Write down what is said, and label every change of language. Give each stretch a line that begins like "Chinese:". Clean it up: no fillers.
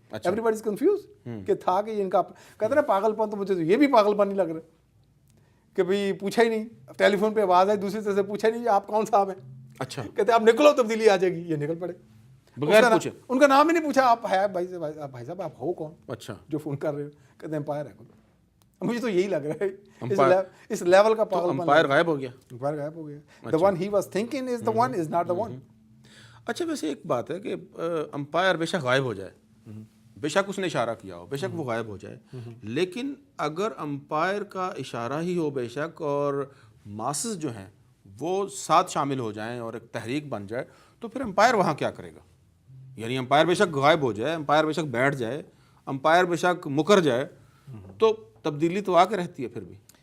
English: everybody is confused
Urdu: کہ تھا کہ ان کا کہتے ہیں پاگل پن, تو مجھے تو یہ بھی پاگل پن نہیں لگ رہا کہ بھئی پوچھا ہی نہیں, ٹیلی فون پہ آواز آئی دوسری طرف سے, پوچھا نہیں آپ کون صاحب ہیں. اچھا, کہتے ہیں آپ نکلو تبدیلی آ جائے گی. یہ نکل پڑے بغیر پوچھے. ان کا نام ہی نہیں پوچھا, آپ ہے بھائی صاحب آپ ہو کون اچھا, جو فون کر رہے ہو. کہتے ہیں امپائر ہے. مجھے تو یہی لگ رہا ہے اس لیول کا پاگل پن. امپائر غائب ہو گیا. امپائر غائب ہو گیا.
English: The one he was thinking is the one is not the one.
Urdu: اچھا, ویسے ایک بات ہے کہ امپائر بے شک غائب ہو جائے, بے شک اس نے اشارہ کیا ہو, بے شک وہ غائب ہو جائے, لیکن اگر امپائر کا اشارہ ہی ہو بے شک اور ماسز جو ہیں وہ ساتھ شامل ہو جائیں اور ایک تحریک بن جائے, تو پھر امپائر وہاں کیا کرے گا؟ یعنی امپائر بے شک غائب ہو جائے, امپائر بے شک بیٹھ جائے, امپائر بے شک مکر جائے, تو تبدیلی تو آ کے رہتی ہے پھر بھی.